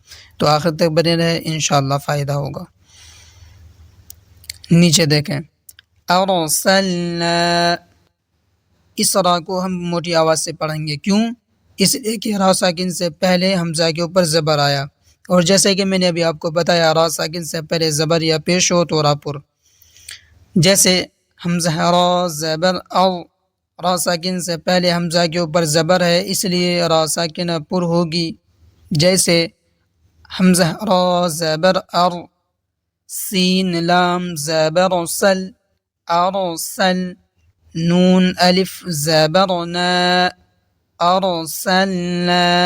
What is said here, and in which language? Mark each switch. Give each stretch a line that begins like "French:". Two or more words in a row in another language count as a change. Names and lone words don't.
Urdu: تو آخر تک بنے رہے،
Arabic: انشاءاللہ
Urdu: فائدہ ہوگا۔ نیچے دیکھیں، ارسلنا، اس را کو ہم موٹی آواز سے پڑھیں گے، کیوں؟ اس لیے کہ را ساکن سے پہلے حمزہ کے اوپر زبر آیا، اور جیسے کہ میں نے ابھی آپ کو بتایا را ساکن سے پہلے زبر یا پیش ہو تو را پر، جیسے حمزہ را زبر او، را ساکن سے پہلے حمزہ کے اوپر زبر ہے اس لیے را ساکنہ پر ہوگی، جیسے حمزہ را زبر ار، سین لام زبر سل، ارسل، نون الف زبر نا، ارسلنا۔